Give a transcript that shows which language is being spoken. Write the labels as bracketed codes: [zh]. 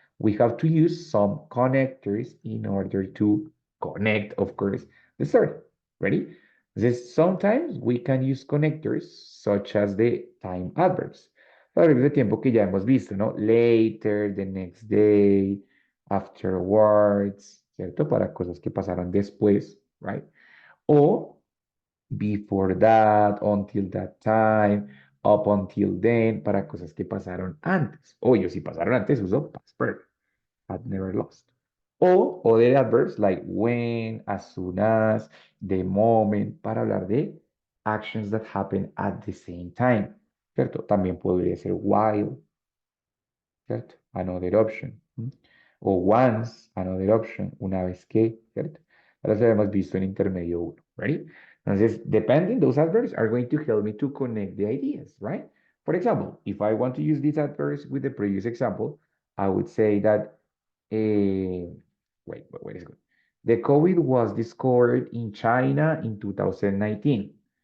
[en] We have to use some connectors in order to connect, of course, the story. Ready? Entonces, sometimes we can use connectors such as the time adverbs. [es] Adverbs de tiempo que ya hemos visto, ¿no? [en] Later, the next day, afterwards, [es] ¿cierto? Para cosas que pasaron después, right? [en] O before that, until that time, up until then, [es] para cosas que pasaron antes. O yo si pasaron antes uso past perfect, [en] had never lost. O other adverbs like when, as soon as, the moment, [es] para hablar de [en] actions that happen at the same time, ¿cierto? [es] También podría ser while, ¿cierto? [en] Another option. [es] O once, [en] another option, [es] una vez que, ¿cierto? Ahora se lo hemos visto en intermedio 1, ¿ready? [en] Entonces, depending, those adverbs are going to help me to connect the ideas, right? For example, if I want to use these adverbs with the previous example, I would say that, wait a second. The COVID was discovered in China in 2019.